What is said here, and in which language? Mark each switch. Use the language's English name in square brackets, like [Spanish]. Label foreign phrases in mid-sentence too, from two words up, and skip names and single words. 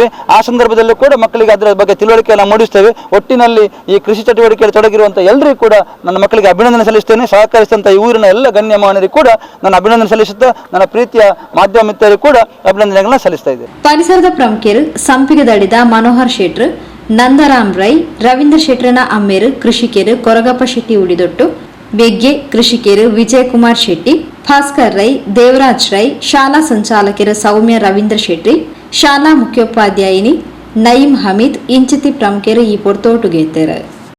[Kannada] ಆ ಸಂದರ್ಭದಲ್ಲೂ ಕೂಡ ಮಕ್ಕಳಿಗೆ ಅದರ ಬಗ್ಗೆ ತಿಳುವಳಿಕೆಯನ್ನು ಮೂಡಿಸ್ತೇವೆ. ಒಟ್ಟಿನಲ್ಲಿ ಈ ಕೃಷಿ ಚಟುವಟಿಕೆಯಲ್ಲಿ ತೊಡಗಿರುವಂಥ ಎಲ್ಲರಿಗೂ ಕೂಡ ನನ್ನ ಮಕ್ಕಳಿಗೆ ಅಭಿನಂದನೆ ಸಲ್ಲಿಸ್ತೇನೆ. ಸಹಕರಿಸಿದಂಥ ಈ ಊರಿನ ಎಲ್ಲ ಗಣ್ಯಮಾನ್ಯರಿಗೂ ಕೂಡ ನಾನು ಅಭಿನಂದನೆ ಸಲ್ಲಿಸುತ್ತಾ ನನ್ನ ಪ್ರೀತಿಯ ಮಾಧ್ಯಮ ಮಿತ್ರರಿಗೂ ಕೂಡ ಅಭಿನಂದನೆಗಳನ್ನ ಸಲ್ಲಿಸ್ತಾ ಇದ್ದೇನೆ. [Tulu] ಪರಿಸರದ ಪ್ರಮುಖರು ಸಂಪಿಗದಡಿದ ಮನೋಹರ್ ಶೆಟ್ರು, ನಂದರಾಮ್ ರೈ, ರವೀಂದ್ರ ಶೆಟ್ರನ ಅಮ್ಮೇರು ಕೃಷಿಕರು ಕೊರಗಪ್ಪ ಶೆಟ್ಟಿ ಉಳಿದೊಟ್ಟು, ಬೆಗ್ಗೆ ಕೃಷಿಕರು ವಿಜಯಕುಮಾರ್ ಶೆಟ್ಟಿ, ಭಾಸ್ಕರ್ ರೈ, ದೇವರಾಜ್ ರೈ, ಶಾಲಾ ಸಂಚಾಲಕರು ಸೌಮ್ಯ ರವೀಂದ್ರ ಶೆಟ್ಟಿ, ಶಾಲಾ ಮುಖ್ಯೋಪಾಧ್ಯಾಯಿನಿ ನಯೀಂ ಹಮೀದ್ ಇಂಚಿತಿ ಪ್ರಮುಖರು ಈ ಪೊರ್ತೋಟುಗೆತ್ತೇರು.